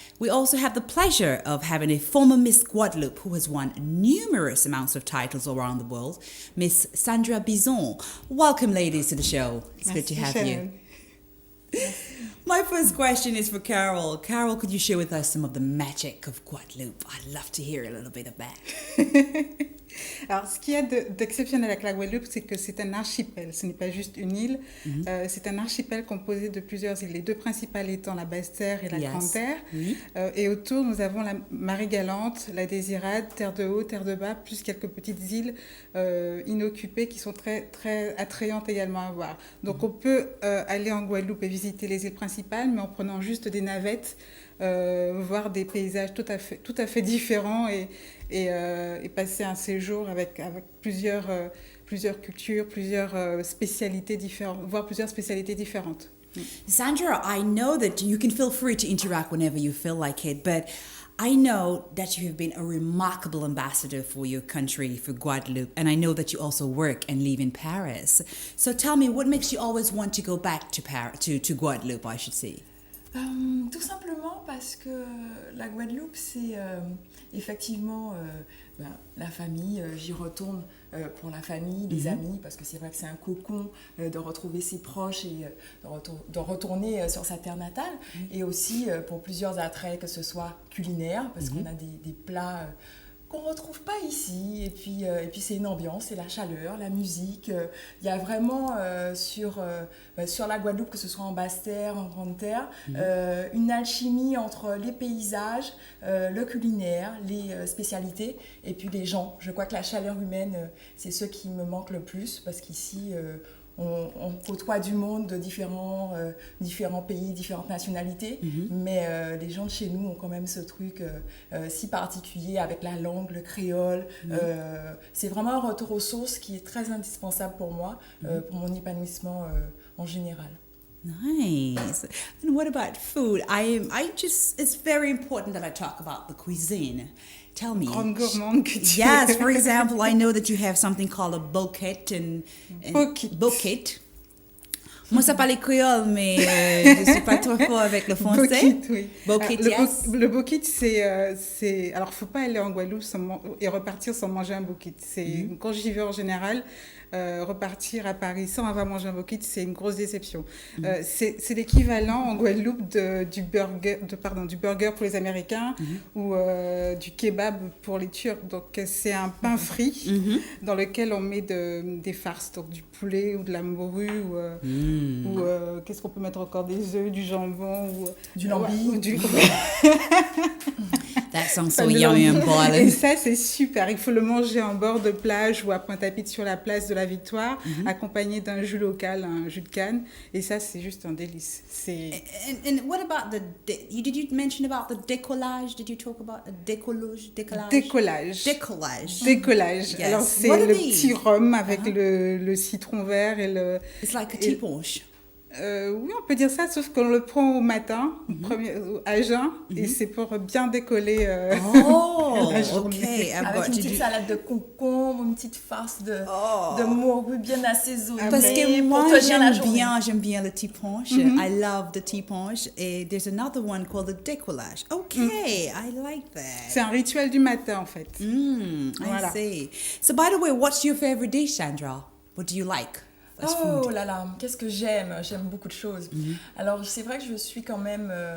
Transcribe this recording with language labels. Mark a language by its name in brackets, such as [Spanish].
[English] We also have the pleasure of having a former Miss Guadeloupe who has won numerous amounts of titles around the world, Miss Sandra Bison. Welcome, ladies, to the show. It's good to have you. My first question is for Carol. Carol, could you share with us some of the magic of Guadeloupe? I'd love to hear a little bit of that. [French] Alors, ce qu'il y a d'exceptionnel avec la Guadeloupe, c'est que c'est un archipel. Ce n'est pas juste une île. C'est un archipel composé de plusieurs îles. Les deux principales étant la Basse-Terre et la Grande-Terre. Et autour, nous avons la Marie-Galante, la Désirade, Terre de Haut, Terre de Bas, plus quelques petites îles inoccupées qui sont très, très attrayantes également à voir. Donc, on peut aller en Guadeloupe et visiter les îles principales, mais en prenant juste des navettes, voir des paysages tout à fait différents et passer un séjour avec plusieurs cultures, plusieurs spécialités différentes, voire plusieurs spécialités différentes. [English] Sandra, I know that you can feel free to interact whenever you feel like it, but I know that you have been a remarkable ambassador for your country, for Guadeloupe, and I know that you also work and live in Paris. So tell me, what makes you always want to go back to Paris, to Guadeloupe, I should say? [French] Tout simplement parce que la Guadeloupe, c'est effectivement la famille. J'y retourne pour la famille, les amis, parce que c'est vrai que c'est un cocon de retrouver ses proches et de retourner sur sa terre natale. Et aussi pour plusieurs attraits, que ce soit culinaire, parce qu'on a des plats qu'on ne retrouve pas ici, et puis c'est une ambiance, c'est la chaleur, la musique. Il y a vraiment sur la Guadeloupe, que ce soit en Basse-Terre, en Grande-Terre, une alchimie entre les paysages, le culinaire, les spécialités, et puis les gens. Je crois que la chaleur humaine, c'est ce qui me manque le plus, parce qu'ici, on côtoie du monde de différents pays, différentes nationalités, mais les gens de chez nous ont quand même ce truc si particulier avec la langue, le créole. C'est vraiment un retour aux sources qui est très indispensable pour moi, pour mon épanouissement en général. [English] Nice. And what about food? It's very important that I talk about the cuisine. Tell me. [French] Grande gourmande que tu [English] Yes, for example, I know that you have something called a bouquet and bouquet. [French] Moi, ça parle créole, mais je ne suis pas trop fort avec le français. Bouquet, oui. [English] Bouquet, yes. [French] Le bouquet, c'est... Alors, il ne faut pas aller en Guadeloupe et repartir sans manger un bouquet. Quand j'y vais en général, repartir à Paris sans avoir mangé un bouquet, c'est une grosse déception. C'est l'équivalent en Guadeloupe du burger pour les Américains ou du kebab pour les Turcs. Donc, c'est un pain frit dans lequel on met des farces, donc du poulet ou de la morue ou qu'est-ce qu'on peut mettre encore, des œufs, du jambon ou du lambi. [English] That sounds so yummy and boiling. [French] Et ça, c'est super. Il faut le manger en bord de plage ou à Pointe-à-Pitre sur la place de la Victoire, accompagné d'un jus local, un jus de canne. Et ça, c'est juste un délice. [English] And what about did you mention about the décollage? Did you talk about a décollage? Décollage. Yes. [French] Alors, c'est le petit rhum avec le citron vert et le... [English] It's like a tea punch. [French] Oui, on peut dire ça, sauf qu'on le prend au matin, à jeun, et c'est pour bien décoller la journée. Avec une petite salade de concombre, une petite farce de morue bien assaisonnée. Parce que moi, j'aime bien le tea punch. [English] I love the tea punch. Et there's another one called the décollage. Okay, I like that. [French] C'est un rituel du matin, en fait. [English] Voilà. I see. So, by the way, what's your favorite dish, Sandra? What do you like? [French] Oh là là, qu'est-ce que j'aime beaucoup de choses. Alors c'est vrai que je suis quand même